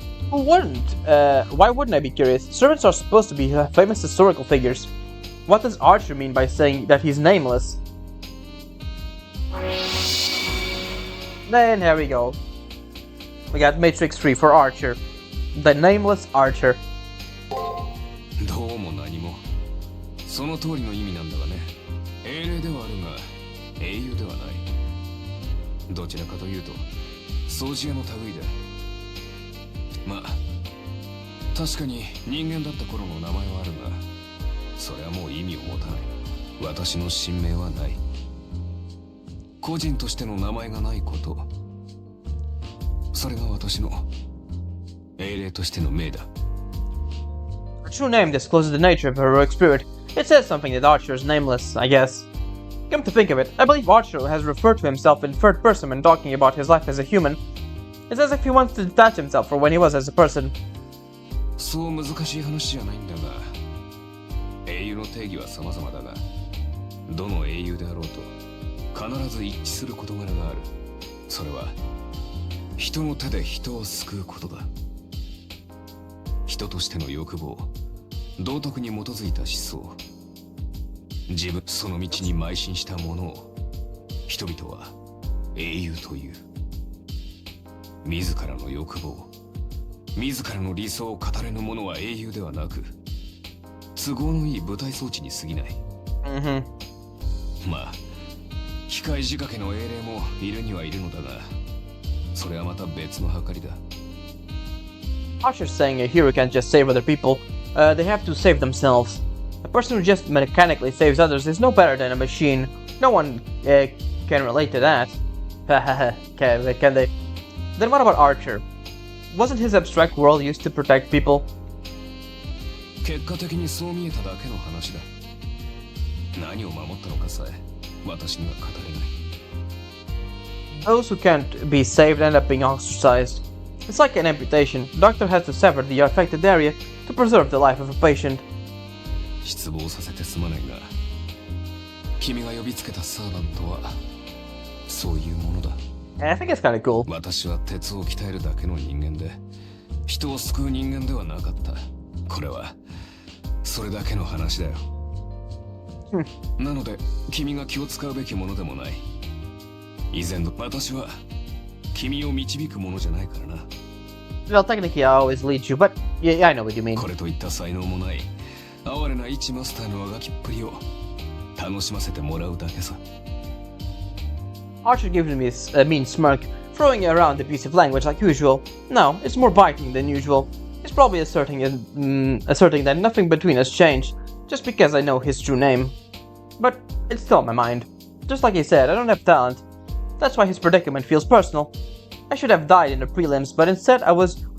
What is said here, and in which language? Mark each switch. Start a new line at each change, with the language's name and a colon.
English: Who wouldn't? Why wouldn't I be curious? Servants are supposed to be famous historical figures. What does Archer mean by saying that he's nameless? Then here we go. We got Matrix 3 for Archer. The nameless Archer.
Japanese: どうも何もその通りの意味なんだがね。英霊ではあるが英雄ではない。どちらかというと掃除屋の類だ。まあ確かに人間だった頃の名前はあるが、それはもう意味を持たない。私の神名はない。個人としての名前がないこと、それが私の英霊としての命だ。
English: Her true name discloses the nature of her heroic spirit. It says something that Archer is nameless, I guess. Come to think of it, I believe Archer has referred to himself in third person when talking about his life as a human. It's as if he wants to detach himself from when he was as a person.
Japanese: そう難しい話じゃないんだが、英雄の定義は様々だが、どの英雄であろうと必ず一致する事柄がある。それは人の手で人を救うことだ。人としての欲望、道徳に基づいた思想、自分その道に邁進した者を人々は英雄という。自らの欲望、自らの理想を語れぬ者は英雄ではなく、都合のいい舞台装置に過ぎない。まあ機械仕掛けの英霊もいるにはいるのだが、それはまた別の計りだ。
English: Archer's saying a hero can't just save other people, they have to save themselves. A person who just mechanically saves others is no better than a machine. No one can relate to that. Can they? Then what about Archer? Wasn't his abstract world used to protect people?
Japanese: 結果的にそう見えただけの話だ。何を守ったのかさえ私には語れない。
English: Those who can't be saved end up being ostracized. It's like an amputation. The doctor has to sever the affected area to preserve the life of a patient.
Japanese: 失望させてすまないが、君が呼びつけたサーバントはそういうものだ。
English: I think it's kind of cool.
Japanese: 私は鉄を鍛えるだけの人間で、人を救う人間ではなかった。これはそれだけの話だよ。なので君が気を使うべきものでもない。以前の私は君を導くものじゃないからな。
English: Well, technically I always lead you, but yeah, I know what you mean.
Japanese: これといった才能もない哀れな一マスターのあがきっぷりを楽しませてもらうだけさ。
English: Archer gives me a mean smirk, throwing around abusive language like usual. No, it's more biting than usual. He's probably asserting that nothing between us changed, just because I know his true name. But it's still on my mind. Just like he said, I don't have talent. That's why his predicament feels personal. I should have died in the prelims, but instead I was